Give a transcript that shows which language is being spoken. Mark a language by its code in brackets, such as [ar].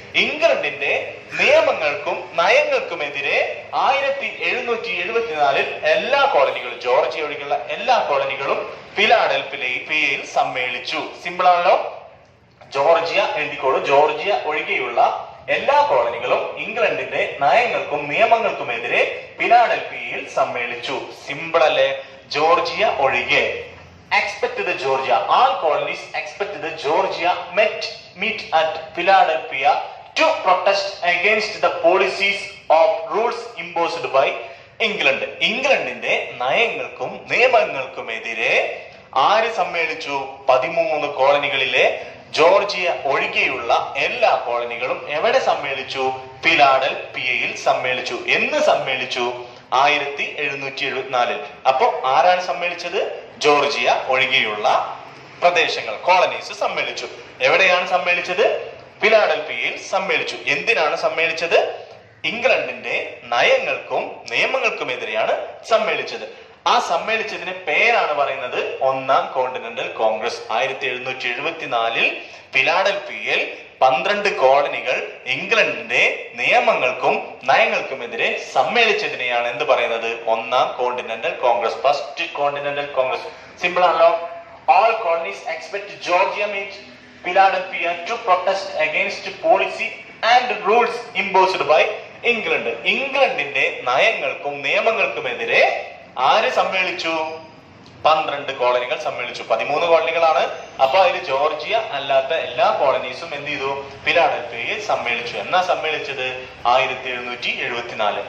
[ml] ഇംഗ്ലണ്ടിന്റെ നിയമങ്ങൾക്കും നയങ്ങൾക്കുമെതിരെ 1774 എല്ലാ കോളനികളും, ജോർജിയ ഒഴികെയുള്ള എല്ലാ കോളനികളും ഫിലാഡൽഫിയയിൽ സമ്മേളിച്ചു. സിമ്പിൾ ആണല്ലോ. ജോർജിയ എഴുതിക്കോളൂ. ജോർജിയ ഒഴികെയുള്ള എല്ലാ കോളനികളും ഇംഗ്ലണ്ടിന്റെ നയങ്ങൾക്കും നിയമങ്ങൾക്കുമെതിരെ ഫിലാഡൽഫിയയിൽ സമ്മേളിച്ചു. സിമ്പിൾ അല്ലേ? ജോർജിയ ഒഴികെ. [en] Expect the Georgia, all colonies expect the Georgia meet at Philadelphia to protest against the policies of rules imposed by England. [ml] ഇംഗ്ലണ്ടിന്റെ നയങ്ങൾക്കും നിയമങ്ങൾക്കുമെതിരെ ആര് സമ്മേളിച്ചു? 13 കോളനികളിലെ ജോർജിയ ഒഴികെയുള്ള എല്ലാ കോളനികളും എവിടെ സമ്മേളിച്ചു? ഫിലാഡൽഫിയയിൽ സമ്മേളിച്ചു. എന്ന് സമ്മേളിച്ചു? 1774. അപ്പോ ആരാണ് സമ്മേളിച്ചത്? ജോർജിയ ഒഴികെയുള്ള പ്രദേശങ്ങൾ, കോളനീസ് സമ്മേളിച്ചു. എവിടെയാണ് സമ്മേളിച്ചത്? ഫിലാഡൽഫിയയിൽ സമ്മേളിച്ചു. എന്തിനാണ് സമ്മേളിച്ചത്? ഇംഗ്ലണ്ടിന്റെ നയങ്ങൾക്കും നിയമങ്ങൾക്കുമെതിരെയാണ് സമ്മേളിച്ചത്. ആ സമ്മേളിച്ചതിന് പേരാണ് പറയുന്നത് ഒന്നാം കോണ്ടിനെന്റൽ കോൺഗ്രസ്. 1774 ഫിലാഡൽഫിയയിൽ 12 കോളനികൾ ഇംഗ്ലണ്ടിന്റെ നിയമങ്ങൾക്കും നയങ്ങൾക്കുമെതിരെ സമ്മേളിച്ചതിനെയാണ് എന്ത് പറയുന്നത്? ഒന്നാം continental Congress, first continental Congress. Simple ആണല്ലോ. [en] All colonies expect Georgia meet Philadelphia to protest against policy and rules imposed by England. [ml] ഇംഗ്ലണ്ടിന്റെ നയങ്ങൾക്കും നിയമങ്ങൾക്കുമെതിരെ ആര് സമ്മേളിച്ചു? 12 കോളനികൾ സമ്മേളിച്ചു. 13 കോളനികളാണ്. അപ്പൊ അതിൽ ജോർജിയ അല്ലാത്ത എല്ലാ കോളനീസും എന്ത് ചെയ്തു? ഫിലാഡൽഫിയയിൽ സമ്മേളിച്ചു. എന്നാ സമ്മേളിച്ചത്? 1774.